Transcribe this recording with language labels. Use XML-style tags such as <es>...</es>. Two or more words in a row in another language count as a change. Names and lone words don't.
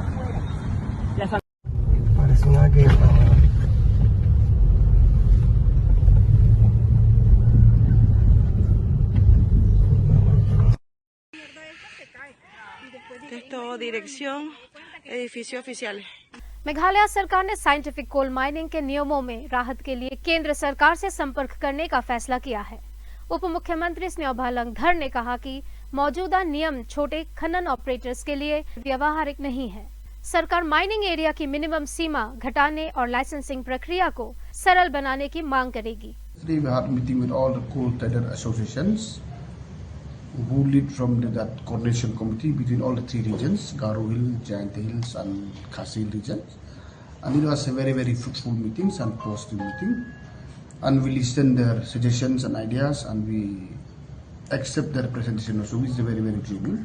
<es>Parece una guerra. Texto, dirección, edificios oficiales.</es> <hi>मेघालय सरकार ने</hi> <en>scientific coal mining</en> <hi>के नियमों में राहत के लिए केंद्र सरकार से संपर्क करने का फैसला किया है। उप मुख्यमंत्री स्न्योभालंग धर ने कहा कि मौजूदा नियम छोटे खनन ऑपरेटर्स के लिए व्यवहारिक नहीं है। सरकार</hi> <en>mining area</en> <hi>की मिनिमम सीमा घटाने और लाइसेंसिंग प्रक्रिया को सरल बनाने की मांग करेगी।</hi> <en>We had meeting with all the coal trader associations who lead from that coordination committee between all the three regions, Garo Hill, Giant Hills and Khasi regions. And it was a very, very fruitful meetings and positive meeting. And we listened their suggestions and ideas and we accept their presentation also, which is very, very genuine.</en>